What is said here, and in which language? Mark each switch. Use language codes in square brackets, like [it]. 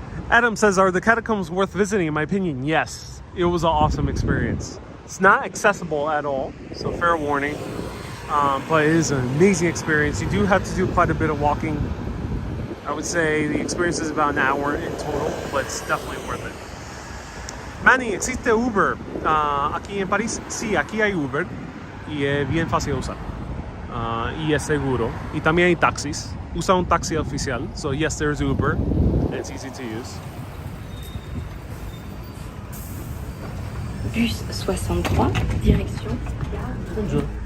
[en] Adam says, are the catacombs worth visiting? In my opinion, yes. It was an awesome experience. It's not accessible at all, so fair warning. But it is an amazing experience. You do have to do quite a bit of walking. I would say the experience is about an hour in total, but it's definitely worth it. [es] Manny, existe Uber aquí en París. Sí, aquí hay Uber y es bien fácil de usar y es seguro. Y también hay taxis. Usa un taxi oficial. [en] So yes, there's Uber and it's easy to use. Bus 63, direction. [fr] Bonjour.